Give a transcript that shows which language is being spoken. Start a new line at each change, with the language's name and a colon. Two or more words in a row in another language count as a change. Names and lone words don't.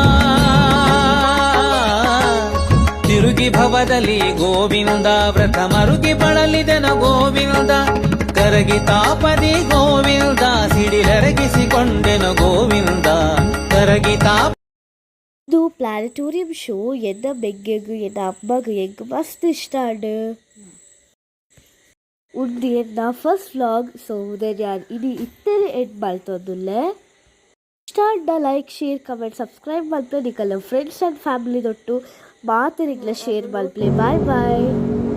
Kannada: ತಿರುಗಿ ಭವದಲ್ಲಿ ಗೋವಿಂದ ವ್ರತ ಮರುಗಿ ಬಳಲಿದೆನ ಗೋವಿಂದ ಕರಗಿ ತಾಪದಿ ಗೋವಿಂದ ಸಿಡಿಲರಗಿಸಿಕೊಂಡೆನ ಗೋವಿಂದ ಕರಗಿ ತಾಪ
Tulu: ಇದು ಪ್ಲಾನೆಟೋರಿಯಂ ಶೋ ಎನ್ನ ಬೆಗ್ಗೆಗು ಎನ್ನ ಅಮ್ಮಗ ಎಂಗ್ ಮಸ್ತ್ ಇಷ್ಟ ಆಡು ಉಂದು ಎನ್ನ
English: first vlog
Tulu: ಸೊ ನಾನು ಇಡೀ ಇತ್ತರೆ ಎಂಡ್ ಮಲ್ತೊಂದುಲ್ಲೆ ಇಷ್ಟ ಆಡ್ನ
English: like share comment subscribe
Tulu: ಮಲ್ಪೆ ನಿಕಲ್ಲ
English: friends and family
Tulu: ದೊಟ್ಟು ಮಾತಿರಿಗ್ಲ ಶೇರ್ ಮಲ್ಪಲೆ
English: bye bye